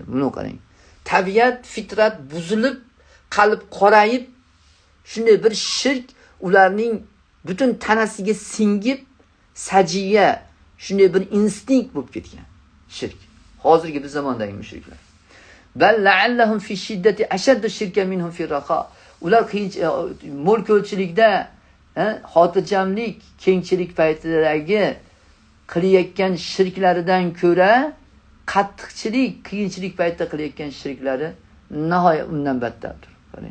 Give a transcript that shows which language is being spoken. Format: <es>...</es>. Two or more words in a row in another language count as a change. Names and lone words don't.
<uz>Buni qarang. Tabiat, fitrat buzilib, qalb qorayib, shunday bir shirk ularning butun tanasiga singib, sajiya, shunday bir instinkt bo'lib ketgan shirk. Hozirgi biz zamondagi mushriklar.</uz> <ar>بل لعلهم في شدة أشد شركا منهم في رخاء.</ar> <uz>Ular mo'l ko'lchilikda, xotirjamlik, kengchilik paytidagi qilayotgan shirklaridan ko'ra qattiqchilik, qiyinchilik paytida qilayotgan shirklari nihoyat undan battardir. Qarang.</uz>